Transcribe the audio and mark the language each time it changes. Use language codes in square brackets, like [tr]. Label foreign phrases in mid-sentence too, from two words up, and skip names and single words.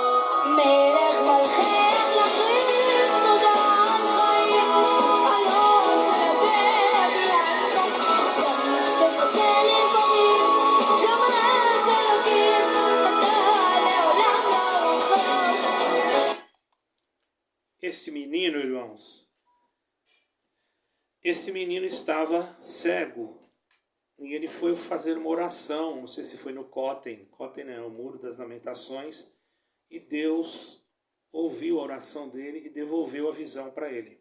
[he] מלך מלכי מלכים, תודה על חיים, עולו של ברי הצחוק. גם כשקשה לפעמים, גם אז אלוקים, אתה לעולם לא רחוק. [pt] Este menino, irmãos, esse menino estava cego e ele foi fazer uma oração, não sei se foi no Koten, Koten é o Muro das Lamentações, e Deus ouviu a oração dele e devolveu a visão para ele.